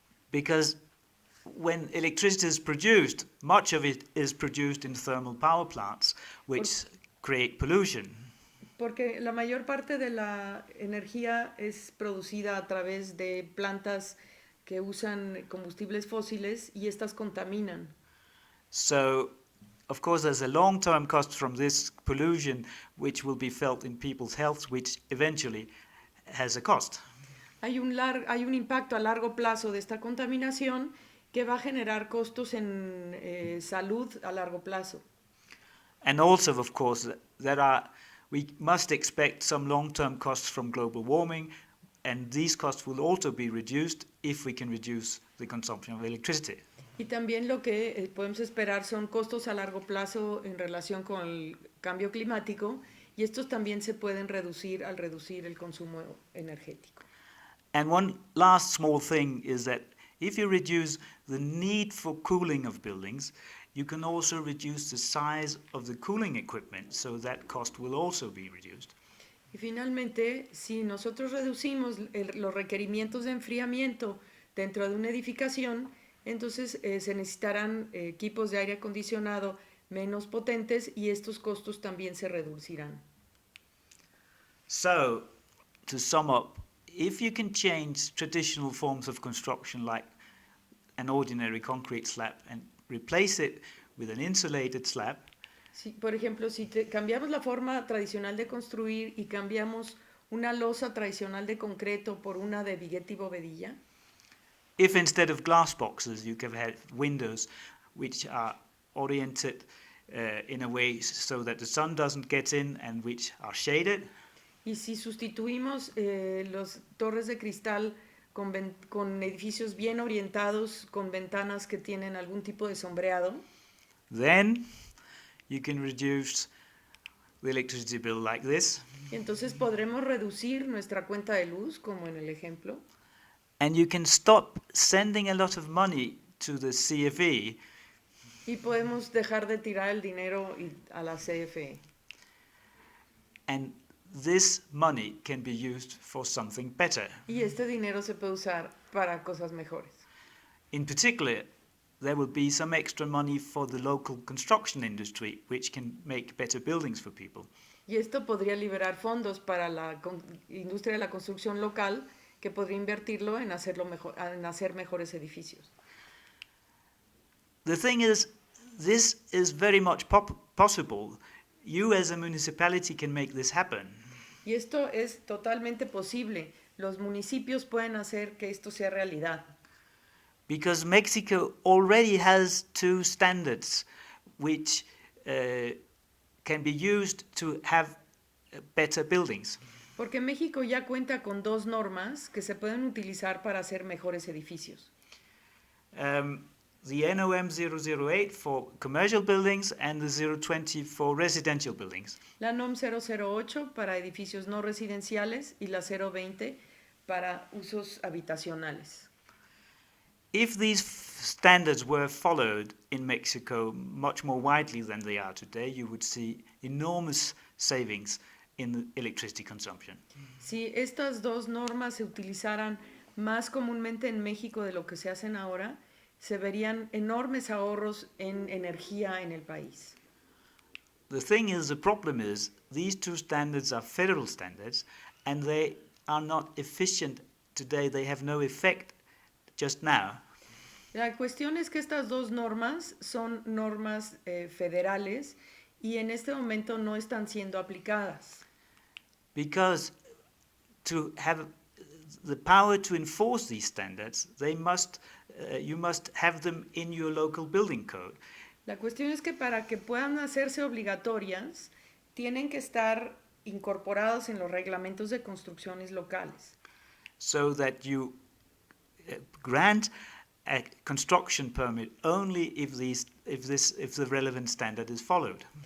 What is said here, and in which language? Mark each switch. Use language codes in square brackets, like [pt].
[en] Because when electricity is produced, much of it is produced in thermal power plants, which create pollution. [es] Porque la mayor parte de la energía es producida a través de plantas que usan combustibles fósiles y estas contaminan. [en] So, of course, there's a long-term cost from this pollution, which will be felt in people's health, which eventually has a cost. [es] Hay un impacto a largo plazo de esta contaminación que va a generar costos en salud a largo plazo. [en] And also, of course, we must expect some long-term costs from global warming, and these costs will also be reduced if we can reduce the consumption of electricity. [es] Y también lo que podemos esperar son costos a largo plazo en relación con el cambio climático, y estos también se pueden reducir al reducir el consumo energético. [en] And one last small thing is that if you reduce the need for cooling of buildings, you can also reduce the size of the cooling equipment, so that cost will also be reduced. [es] Y finalmente, si nosotros reducimos los requerimientos de enfriamiento dentro de una edificación, entonces se necesitarán equipos de aire acondicionado menos potentes y estos costos también se reducirán. [en] So, to sum up, if you can change traditional forms of construction like an ordinary concrete slab and replace it with an insulated slab, [es] Si, por ejemplo, si cambiamos la forma tradicional de construir y cambiamos una losa tradicional de concreto por una de vigueta y bovedilla, [en] if instead of glass boxes you can have windows which are oriented in a way so that the sun doesn't get in and which are shaded, [es] y si sustituimos las torres de cristal con edificios bien orientados, con ventanas que tienen algún tipo de sombreado, [en] then you can reduce the electricity bill like this. [es] entonces podremos reducir nuestra cuenta de luz, como en el ejemplo, [en] And you can stop sending a lot of money to the CFE [es] y podemos dejar de tirar el dinero a la CFE. [en] and this money can be used for something better. [es] Y este dinero se puede usar para cosas mejores. [en] In particular, there will be some extra money for the local construction industry, which can make better buildings for people. [es] Y esto podría liberar fondos para la industria de la construcción local, que podría invertirlo en hacer mejores edificios. [en] The thing is, this is very much possible. You as a municipality can make this happen. [es] Y esto es totalmente posible. Los municipios pueden hacer que esto sea realidad. [en] Because Mexico already has two standards which can be used to have better buildings. [es] Porque México ya cuenta con dos normas que se pueden utilizar para hacer mejores edificios. [en] The NOM 008 for commercial buildings and the 020 for residential buildings. [es] La NOM 008 para edificios no residenciales y la 020 para usos habitacionales. [en] If these standards were followed in Mexico much more widely than they are today, you would see enormous savings in the electricity consumption. [es] Si estas dos normas se utilizaran más comúnmente en México de lo que se hacen ahora, se verían enormes ahorros en energía en el país. [en] The thing is, the problem is, these two standards are federal standards and they are not efficient today. They have no effect just now. [es] La cuestión es que estas dos normas son normas federales y en este momento no están siendo aplicadas. [en] Because to have the power to enforce these standards, you must have them in your local building code. [es] La cuestión es que para que puedan hacerse obligatorias, tienen que estar incorporados en los reglamentos de construcciones locales. [en] So that you grant a construction permit only if the relevant standard is followed.